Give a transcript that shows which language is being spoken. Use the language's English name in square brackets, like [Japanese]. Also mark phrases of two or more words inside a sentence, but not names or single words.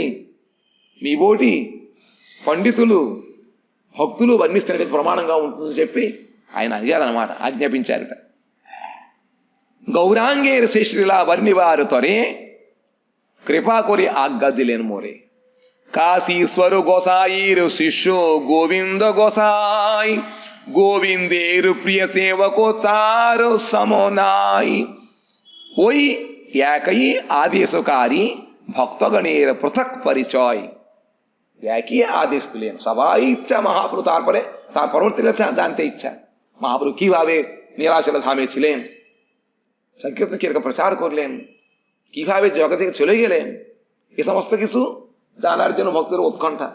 [Telugu] మీ బోటి పండితులు భక్తులు వర్ణిస్తే ప్రమాణంగా ఉంటుందని చెప్పి ఆయన అడిగారనమాట, ఆజ్ఞాపించారట. [Bangla] গৌরাঙ্গের শ্রেষ্ঠলীলা বর্ণিবারে তোরে কৃপা করি আজ্ঞা দিলেন মোরে. కాశీశ్వర গোসাইর শিষ্য গোবিন্দ গোসাই, গোবিন্দের প্রিয় সেবক তার সমনাই। ওই একই আদেশকারী ভক্তগণের পৃথক পরিচয়। একই আদেশ দিলেন, সবাই ইচ্ছা মহাপ্রভু, তার পরবর্তী জানতে ইচ্ছা মহাপ্রভু কিভাবে নীলাচল ধামে ছিলেন, সংকীর্তন কিরকম প্রচার করলেন, কিভাবে জগৎ থেকে চলে গেলেন, এ সমস্ত কিছু জানার জন্য ভক্তের উৎকণ্ঠা।